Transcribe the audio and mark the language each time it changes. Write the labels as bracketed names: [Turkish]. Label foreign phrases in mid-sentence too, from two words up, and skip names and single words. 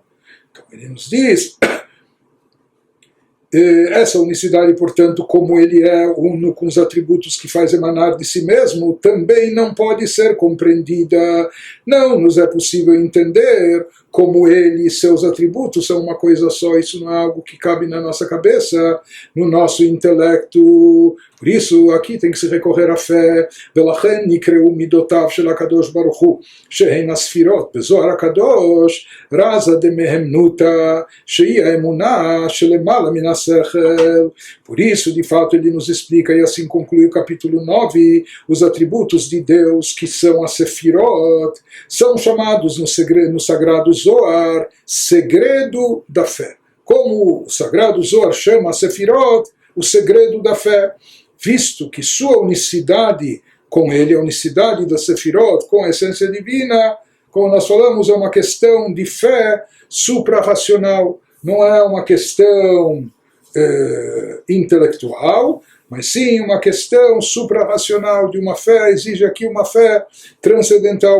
[Portuguese] Então ele nos diz, essa unicidade, portanto, como ele é uno com os atributos que faz emanar de si mesmo, também não pode ser compreendida. Não nos é possível entender como ele e seus atributos são uma coisa só. Isso não é algo que cabe na nossa cabeça, no nosso intelecto. Por isso, aqui tem que se recorrer à fé. [Hebrew] ולכן נקראו מידותיו של הקדוש ברוך הוא, שהן הספירות. בזוהר הקדוש, רזה דמהמנותא, שהיא האמונה שלמעלה מן השכל. [Portuguese] Por isso, de fato, ele nos explica, e assim conclui o capítulo 9, os atributos de Deus, que são a Sefirot, são chamados no sagrado Zohar, segredo da fé. Como o sagrado Zohar chama a Sefirot, o segredo da fé, visto que sua unicidade com ele, a unicidade da Sefirot, com a essência divina, como nós falamos, é uma questão de fé suprarracional, não é uma questão intelectual, mas sim uma questão suprarracional de uma fé, exige aqui uma fé transcendental.